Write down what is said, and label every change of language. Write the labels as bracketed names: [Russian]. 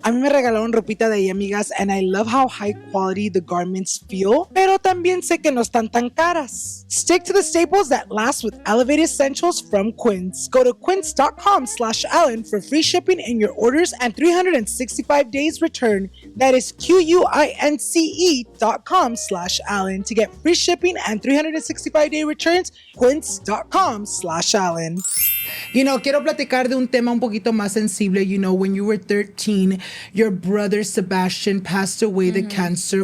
[Spanish] A mí me regalaron ropita de ahí, amigas, [English] and I love how high quality the garments feel, [Spanish] pero también sé que no están tan caras. [English] Stick to the staples that last with elevated essentials from Quince. Go to quince.com/Ellen for free shipping in your orders and 365 days return. That is QUINCE.com/Allen to get free shipping and 365-day returns. Quince.com/Allen. You know, [Spanish] quiero platicar de un tema un poquito más sensible. [English] You know, when you were 13, your brother Sebastian passed away the cancer.